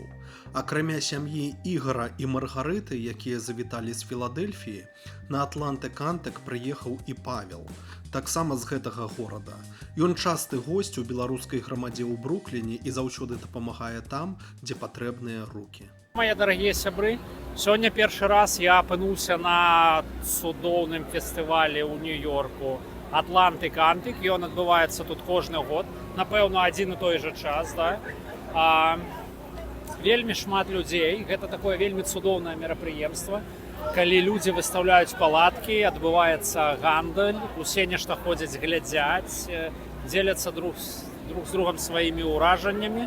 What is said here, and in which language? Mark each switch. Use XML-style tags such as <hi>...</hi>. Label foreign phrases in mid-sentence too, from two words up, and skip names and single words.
<be>Акрамя сям'і Ігара і Маргарыты, якія завіталі з Філадельфіі, на Атлантык Антык прыехаў і Павел, таксама з гэтага горада. Ён часты госць у беларускай грамадзе ў Брукліне і заўсёды дапамагае там, дзе патрэбныя рукі.</be> <ru>Мои дорогие</ru> <be>сябры,</be> <ru>сегодня первый раз я опынулся</ru> <be>на цудоўным фестывалі ў Нью-Йорку Атлантык Антык, і ён адбываецца тут кожны год, напэўна, адзін і той жа час, да? Вельмі шмат людзей, гэта такое вельмі цудоўнае мерапрыемства, калі людзі выстаўляюць палаткі, адбываецца гандаль, усе нешта ходзяць глядзяць, дзеляцца друг з другом сваімі ўражаннямі.</be>